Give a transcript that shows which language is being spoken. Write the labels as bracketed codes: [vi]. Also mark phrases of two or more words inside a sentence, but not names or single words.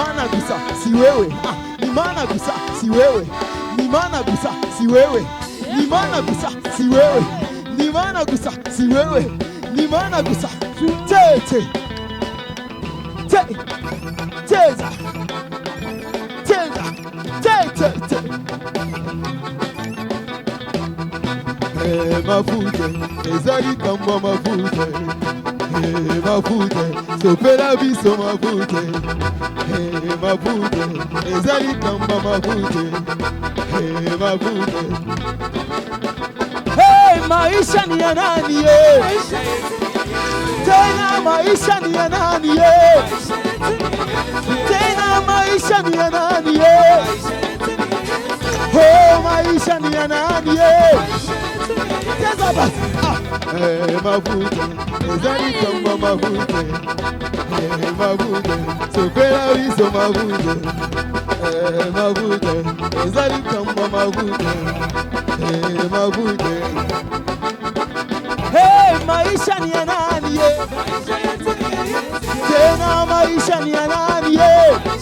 [sw] gusa si wewe, ni Imana gusa si wewe, ni Imana gusa si wewe, ni Imana gusa si wewe, ni Imana gusa si wewe, ni Imana gusa. [ln] Tete tete teza teza tete mafute ezali kamba mafute mafute sopela biso mafute mafute ezali kamba mafute mafute. [sw] Hey, maisha ni ya nani ye? Tena maisha ni ya nani ye? Tena maisha ni ya nani ye? Oh, maisha ni ya nani ye? [ln] Teza basi. Mafute ezali kamba mafute mafute sopela biso mafute mafute ezali kamba mafute mafute. [sw] Hey, maisha ni ya nani ye? Tena maisha ni ya nani ye?